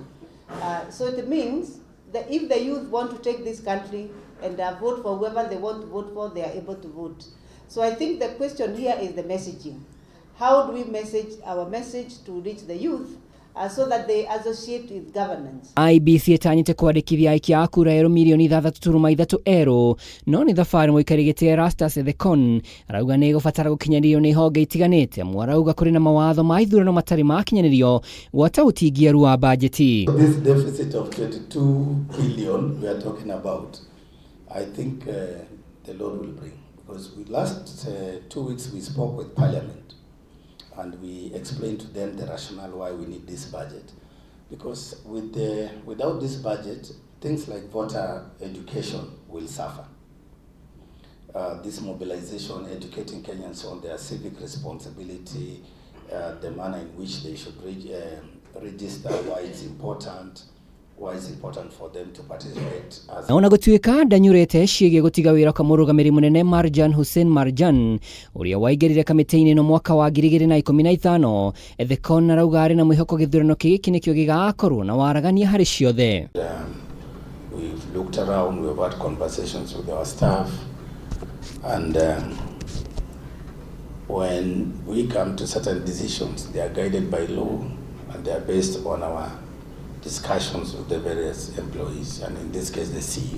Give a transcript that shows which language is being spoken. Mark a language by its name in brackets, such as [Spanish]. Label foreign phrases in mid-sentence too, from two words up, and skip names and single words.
[English] So it means that if the youth want to take this country and vote for whoever they want to vote for, they are able to vote. So I think the question here is the messaging. How do we message our message to reach the youth so that they associate with governance? [Kikuyu] IEBC ĩtanyĩte kwandĩkithia aikia a kura milioni 3.3 no nĩ thabarĩ mũikarĩri gĩtĩ Erastus Ethekon arauga nĩ gũbatara gũkinyanĩrio nĩ honge itiganĩte. Arauga kũrĩ na mawatho ma ithurano matarĩ makinyanĩrio gwata ũtingiaru wa bajeti. [English] This deficit of 22 billion we are talking about, I think the Lord will bring, because last 2 weeks we spoke with Parliament and we explained to them the rationale why we need this budget. Because without this budget, things like voter education will suffer. This mobilization, educating Kenyans on their civic responsibility, the manner in which they should register, why it's important for them to participate. [Kikuyu] Na ona gũtuĩka ndanyũrĩte ciĩgiĩ gũtiga wĩra kwa mũrũgamĩrĩri mũnene Marjan Hussein Marjan ũrĩa waingĩrire kamĩtĩ-inĩ ĩno mwaka wa 2015, Ethekon arauga arĩ na mwĩhoko gĩthurano gĩkĩ nĩkĩo gĩgakorwo na waragania harĩ ciothe. [English] We've looked around, we've had conversations with our staff, and when we come to certain decisions, they are guided by law and they are based on our discussions with the various employees, and in this case the CEO.